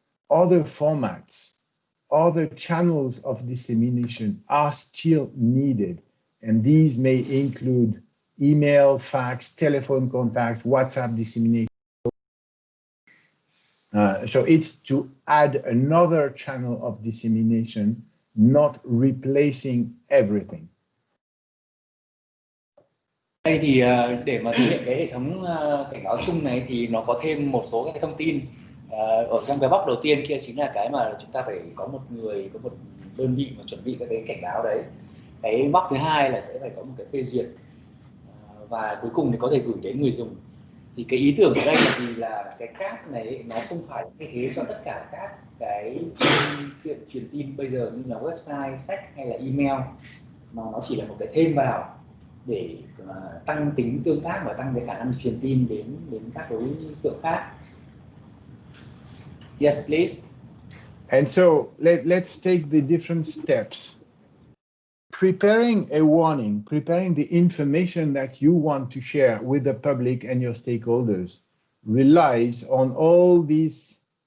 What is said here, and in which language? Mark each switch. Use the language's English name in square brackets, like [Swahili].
[English] Other formats, other channels of dissemination are still needed, and these may include email, fax, telephone contacts, WhatsApp dissemination. So it's to add another channel of dissemination, not replacing everything. [Vietnamese] Đây thì để mà thực hiện cái hệ thống cảnh báo chung này thì nó có thêm một số cái thông tin ở trong cái box đầu tiên kia, chính là cái mà chúng ta phải có một đơn vị mà chuẩn bị các cái cảnh báo đấy. Cái box thứ hai là sẽ phải có một cái phê duyệt, và cuối cùng thì có thể gửi đến người dùng. Thì cái ý tưởng ở đây là gì, là cái CAP này nó không phải thay thế cho tất cả các cái phương tiện truyền tin bây giờ như là website, fax hay là email, mà nó chỉ là một cái thêm vào để tăng tính tương tác và tăng cái khả năng truyền tin đến các đối tượng khác. [English] Yes, please. And so let's take the different steps. Preparing a warning, preparing the information that you want to share with the public and your stakeholders relies on all these